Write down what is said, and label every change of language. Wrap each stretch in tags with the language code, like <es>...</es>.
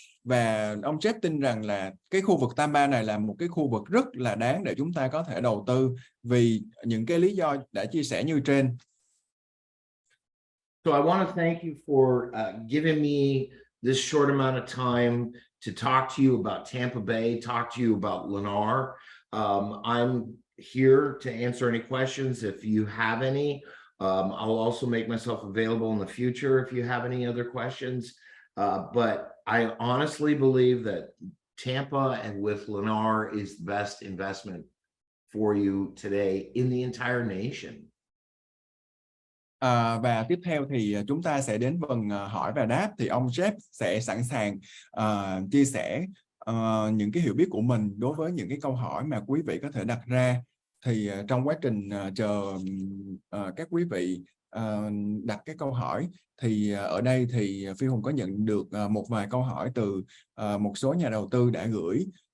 <vi>Và ông Jeff tin rằng là cái khu vực Tampa này là một cái khu vực rất là đáng để chúng ta có thể đầu tư vì những cái lý do đã chia sẻ như trên.</vi> <en>So I want to thank you for giving me this short amount of time to talk to you about Tampa Bay, talk to you about Lennar. I'm here to answer any questions if you have any. I'll also make myself available in the future if you have any other questions. But I honestly believe that Tampa and with Lennar is the best investment for you today in the entire nation.</en> <vi>Và tiếp theo thì chúng ta sẽ đến phần hỏi và đáp, thì ông Jeff sẽ sẵn sàng chia sẻ những cái hiểu biết của mình đối với những cái câu hỏi mà quý vị có thể đặt ra. Thì trong quá trình chờ các quý vị đặt cái câu hỏi, thì ở đây thì Phi Hùng có nhận được một vài câu hỏi từ một số nhà đầu tư đã gửi.</vi>